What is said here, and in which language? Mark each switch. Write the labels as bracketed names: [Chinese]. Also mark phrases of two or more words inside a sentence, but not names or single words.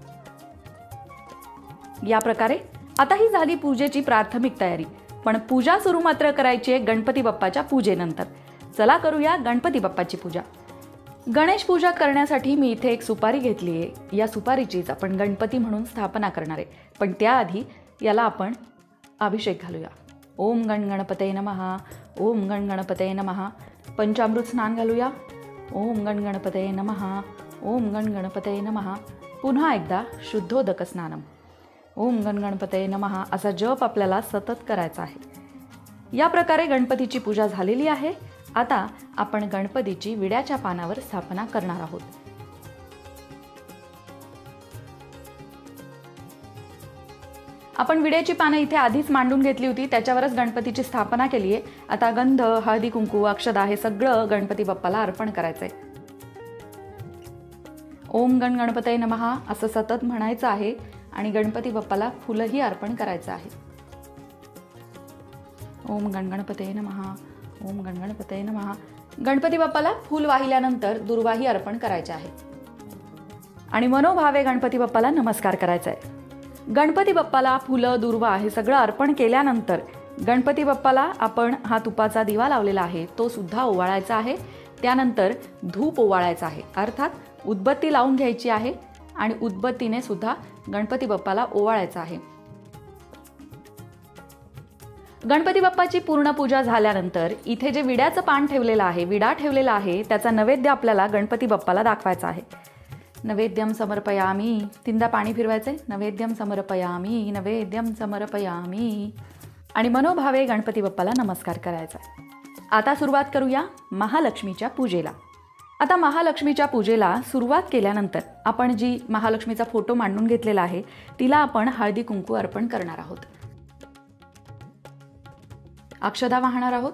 [Marathi] या प्रकारे आता ही झाली पूजेची प्राथमिक तयारी, पण पूजा सुरू मात्र करायची आहे गणपती बाप्पाच्या पूजेनंतर। चला करूया गणपती बाप्पाची पूजा। गणेश पूजा करण्यासाठी मी इथे एक सुपारी घेतली आहे। या सुपारीचीच आपण गणपती म्हणून स्थापना करणार आहे, पण त्याआधी याला आपण अभिषेक घालूया। [Sanskrit] ओम गण गणपतये नमः, ओम गण गणपतये नमः। [Marathi] पंचामृत स्नान घालूया। [Sanskrit] ओम गण गणपतये नमः, ओम गण गणपतये नमः। [Marathi] पुन्हा एकदा शुद्धोदक स्नानम। [Sanskrit] ओम गण गणपतये नमः [Marathi] असा जप आपल्याला सतत करायचा आहे। या प्रकारे गणपतीची पूजा झालेली आहे. आता आपण गणपतीची विड्याच्या पानावर स्थापना करणार आहोत. आपण विड्याची पानं इथे आधीच मांडून घेतली होती, त्याच्यावरच गणपतीची स्थापना केली आहे. आता गंध, हळदी कुंकू, अक्षदा हे सगळं गणपती बाप्पाला अर्पण करायचंय. [Sanskrit] ओम गण गणपतये नमः [Marathi] असं सतत म्हणायचं आहे आणि गणपती बाप्पाला फुलंही अर्पण करायचं आहे. [Sanskrit] ओम गण गणपतये नमः, ओम गण गणपतये नमः. [Marathi] गणपती बाप्पाला फूल वाहिल्यानंतर दुर्वाही अर्पण करायचे आहे आणि मनोभावे गणपती बाप्पाला नमस्कार करायचा आहे. गणपती बाप्पाला फुलं, दुर्वा हे सगळं अर्पण केल्यानंतर गणपती बाप्पाला आपण हा तुपाचा दिवा लावलेला आहे तो सुद्धा ओवाळायचा आहे. त्यानंतर धूप ओवाळायचा आहे, अर्थात उदबत्ती लावून घ्यायची आहे आणि उदबत्तीने सुद्धा गणपती बाप्पाला ओवाळायचं आहे. गणपती बाप्पाची पूर्ण पूजा झाल्यानंतर इथे जे विड्याचं पान ठेवलेलं आहे, विडा ठेवलेला आहे, त्याचा नैवेद्य आपल्याला गणपती बाप्पाला दाखवायचा आहे. [Sanskrit] नैवेद्यम समर्पयामी, [Marathi] तीनदा पाणी फिरवायचंय. [Sanskrit] नैवेद्यम समर्पयामी, नैवेद्यम समर्पयामी [Marathi] आणि मनोभावे गणपती बाप्पाला नमस्कार करायचा. आता सुरुवात करूया महालक्ष्मीच्या पूजेला. आता महालक्ष्मीच्या पूजेला सुरुवात केल्यानंतर आपण जी महालक्ष्मीचा फोटो मांडून घेतलेला आहे तिला आपण हळदी कुंकू अर्पण करणार आहोत. अक्षदा वाहणार आहोत.